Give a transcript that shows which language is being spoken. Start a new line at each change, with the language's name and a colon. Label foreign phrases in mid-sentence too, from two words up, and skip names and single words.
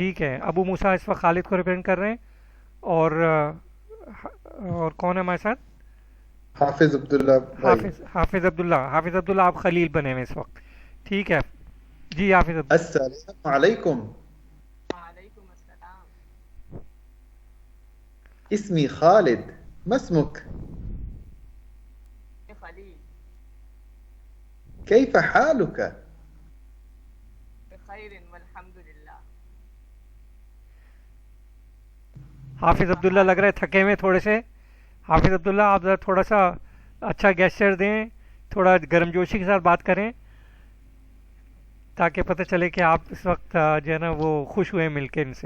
Urdu: ٹھیک ہے، ابو موسیٰ اس وقت خالد کو ریپرزینٹ کر رہے ہیں، اور کون ہے ہمارے ساتھ؟ حافظ عبداللہ. حافظ عبداللہ آپ خلیل بنے ہوئے اس وقت. ٹھیک ہے جی حافظ عبداللہ.
Arabic: السلام علیکم. وعلیکم السلام. اسمی خالد، ما اسمک؟ خلیل. کیف حالک؟ بخیر والحمد للہ.
Urdu: حافظ عبداللہ لگ رہا ہے تھکے ہوئے تھوڑے سے. حافظ عبداللہ آپ ذرا تھوڑا سا اچھا گیسچر دیں، تھوڑا گرم جوشی کے ساتھ بات کریں تاکہ پتہ چلے کہ آپ اس وقت جو ہے نا وہ خوش ہوئے مل کے ان سے.